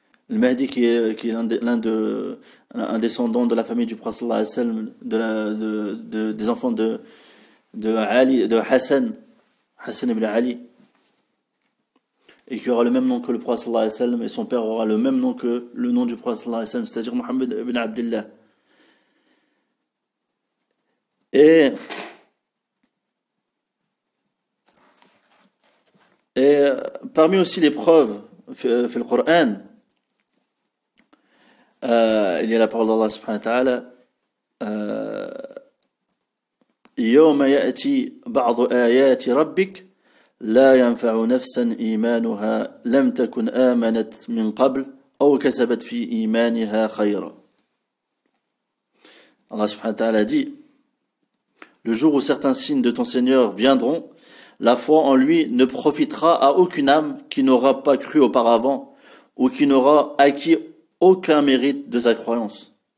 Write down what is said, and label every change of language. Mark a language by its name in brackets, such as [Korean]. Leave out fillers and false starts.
[French] Al-Mahdi qui est un descendant de la famille du prophète sallallahu alayhi wa sallam, des enfants de Ali, de Hassan ibn Ali, et qui aura le même nom que le prophète sallallahu alayhi wa sallam, et son père aura le même nom que le nom du prophète sallallahu alayhi wa sallam, c'est-à-dire Muhammad ibn Abdullah. Et parmi aussi les preuves [Arabic] في القرآن, [French] il y a la parole d'Allah subhanahu wa ta'ala, [Arabic] يوم يأتي بعض آيات ربك لا ينفع نفسا إيمانها لم تكن آمنت من قبل أو كسبت في إيمانها خيرا. [French] Allah subhanahu wa ta'ala dit: le jour où certains signes de ton Seigneur viendront, la foi en lui ne profitera à aucune âme qui n'aura pas cru auparavant ou qui n'aura acquis aucun mérite de sa croyance.